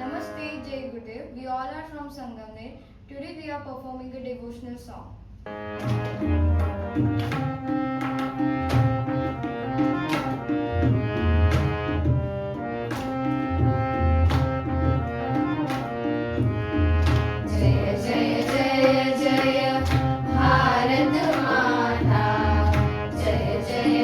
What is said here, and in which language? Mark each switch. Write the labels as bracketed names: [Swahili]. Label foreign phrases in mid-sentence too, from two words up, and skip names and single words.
[English] Namaste, Jai Gurudev. We all are from Sangamner. Today we are performing a devotional song. [Hindi] जय जय जय जय भारत माता, जय जय